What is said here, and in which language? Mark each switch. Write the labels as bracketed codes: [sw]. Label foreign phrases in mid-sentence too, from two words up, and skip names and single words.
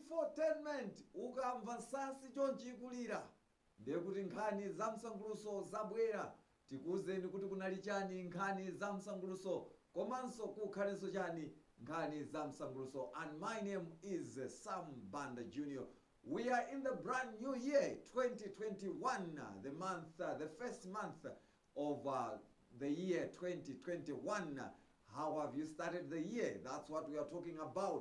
[ny] Infotainment ukamva sasi chonchikulira ndekuti nkhani za msanguluso zabwera tikuwuzeni kuti kunali chani nkhani za msanguluso komanso kukhalenso chani nkhani za msanguluso. [en] And my name is Sam Banda Jr. We are in the brand new year 2021, the first month of the year 2021. How have you started the year? That's what we are talking about.